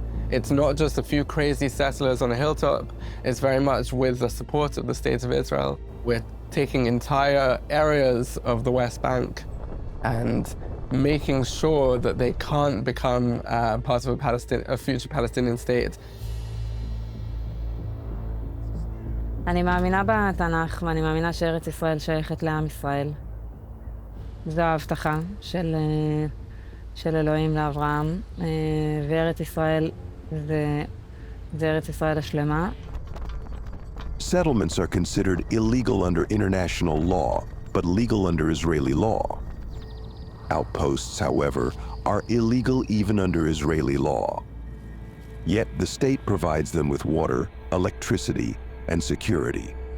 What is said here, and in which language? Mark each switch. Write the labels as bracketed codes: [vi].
[en] It's not just a few crazy settlers on a hilltop. It's very much with the support of the State of Israel. We're taking entire areas of the West Bank and making sure that they can't become part of a future Palestinian state. [he] אני מאמינה בתנ"ך, ואני מאמינה שארץ ישראל שייכת לעם ישראל. זו ההבטחה של אלוהים לאברהם, וארץ ישראל זה ארץ ישראל השלמה. [en] Settlements are considered illegal under international law, but legal under Israeli law. Outposts, however, are illegal even under Israeli law. Yet the state provides them with water, electricity, and security.